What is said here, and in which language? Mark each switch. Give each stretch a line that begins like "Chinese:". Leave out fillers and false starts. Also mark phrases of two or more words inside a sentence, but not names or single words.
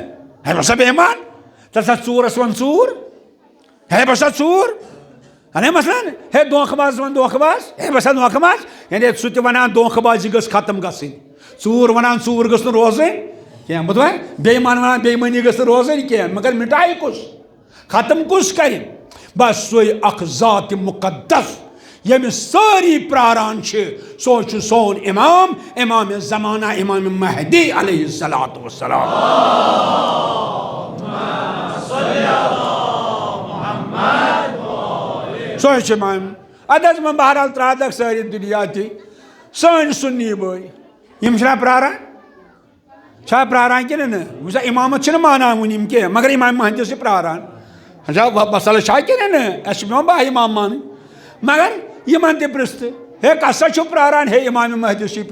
Kashmiri: ہے بسا بے ایمان تل سا ژوٗرس ون ژوٗر ہے بسا ژوٗر انے مثلاً ہے دھوکہٕ باز ون دھوکہٕ باز ہے بسا دھوکہٕ باز یعنی سُہ تہِ ونان دھوکہٕ بازی گٔژھ ختم گژھٕنۍ ژوٗر ونان ژوٗر گٔژھ نہٕ روزٕنۍ کینٛہہ بوٗزوا بے ایمان ونان بے ایمٲنی گٔژھ نہٕ روزٕنۍ کینٛہہ مگر مٹایہِ کُس ختم کُس کرِ بس سوے اکھ ذات مقدس ییٚمِس سٲری پراران چھِ سُہ چھُ سون امام امام زمانہ امام مہدی
Arabic: علیہ الصلوۃ والسلام
Kashmiri: سُے چھُ امام ادٕ حظ وۄنۍ بہرحال ترٛادکھ سٲری دُنیا تہِ سٲنۍ سُنی بٲے یِم چھِنا پراران چھا پراران کِنہٕ نہٕ وٕچھ سا امامت چھِنہٕ مانان وٕنہِ یِم کینٛہہ مگر امام مہدیس چھِ پراران اچھا مسلہٕ چھا کِنہٕ نہٕ اَسہِ چھُ پیوان باہ امام مانٕنۍ مگر یِمن تہِ پرٛژھ تہٕ ہے کس سا چھُ پراران ہے امام مہدیس چھُے